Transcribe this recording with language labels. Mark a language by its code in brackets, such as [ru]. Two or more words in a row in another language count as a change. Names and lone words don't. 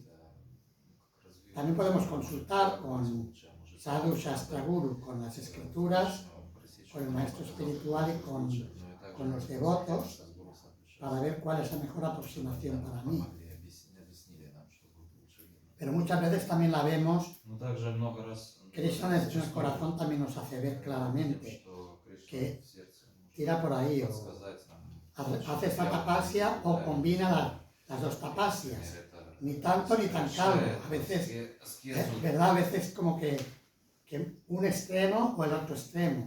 [es] También podemos consultar con [sa] Sadhu Shastra Guru, [es] con las escrituras, con el maestro espiritual y con los devotos, para ver cuál es la mejor aproximación para mí. pero muchas veces también la vemos. [ru] Но также много раз [es] Krishna en el corazón también nos hace ver claramente que tira por ahí o hace esta tapasia o combina las dos tapasias. Ni tanto ni tan calvo. A veces, ¿verdad? A veces como que un extremo o el otro extremo.